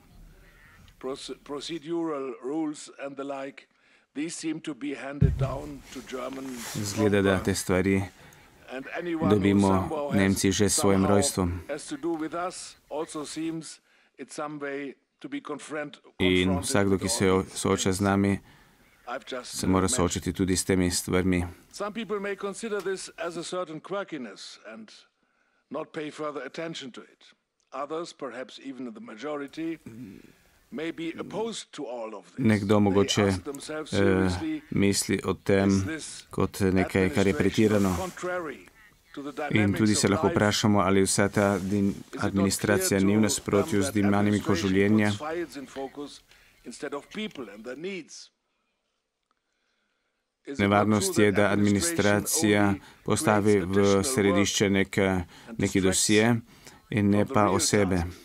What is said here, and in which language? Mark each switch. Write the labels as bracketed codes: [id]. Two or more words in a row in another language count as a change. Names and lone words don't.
[sl] Zgleda, da te stvari dobimo Nemci že s svojim rojstvom. In vsakdo, ki se sooča z nami, se mora soočati tudi s temi stvarmi. [en] Not pay further attention to it. Others, perhaps even the majority, may be opposed to all of this. [sl] Nekdo mogoče misli o tem kot nekaj, kar je pretirano. In tudi se lahko vprašamo, ali vsa ta administracija ni v nasprotju z dinamiko življenja. Nevarnost je, da administracija postavi v središče neki dosje in ne pa osebe.